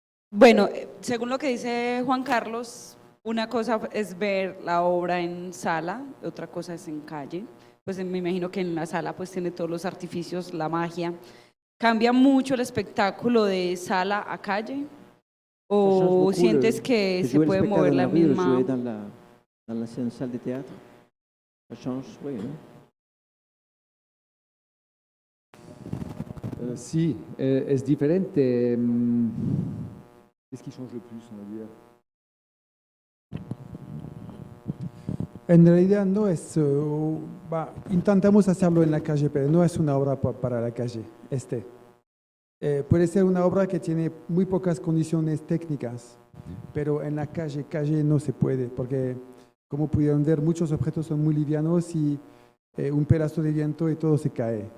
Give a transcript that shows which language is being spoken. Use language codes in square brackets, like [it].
[es] Bueno, según lo que dice Juan Carlos, una cosa es ver la obra en sala, otra cosa es en calle. Pues me imagino que en la sala pues tiene todos los artificios, la magia. ¿Cambia mucho el espectáculo de sala a calle? ¿O sientes que se puede mover la misma? [fr] Dans la salle de théâtre, ça change, oui, ¿no? [es] Sí, es diferente. [fr] Qu'est-ce qui change le plus, on va dire? [es] En realidad no es, intentamos hacerlo en la calle, pero no es una obra para la calle. Puede ser una obra que tiene muy pocas condiciones técnicas, pero en la calle no se puede, porque como pudieron ver, muchos objetos son muy livianos y un pedazo de viento y todo se cae.